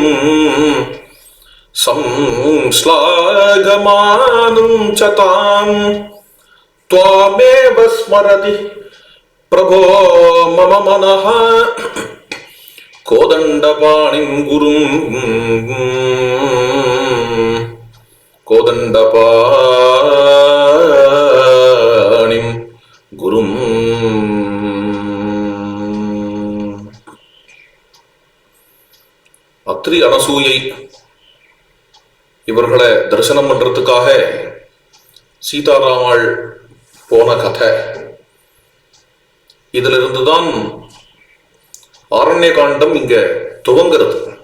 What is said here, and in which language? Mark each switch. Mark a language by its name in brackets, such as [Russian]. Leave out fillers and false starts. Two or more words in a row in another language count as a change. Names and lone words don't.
[Sanskrit] संश्लाघमानं च तां त्वामेव स्मरति प्रभो मम मनः कोदण्डपाणिं गुरुं कोदण्डपाणिं गुरुं। [Tamil] அத்ரி அனசூயை இவர்களை தரிசனம் பண்றதுக்காக சீதாராமாள் போன கதை. இதுல இருந்துதான் ஆரண்ய காண்டம் இங்க துவங்கிறது.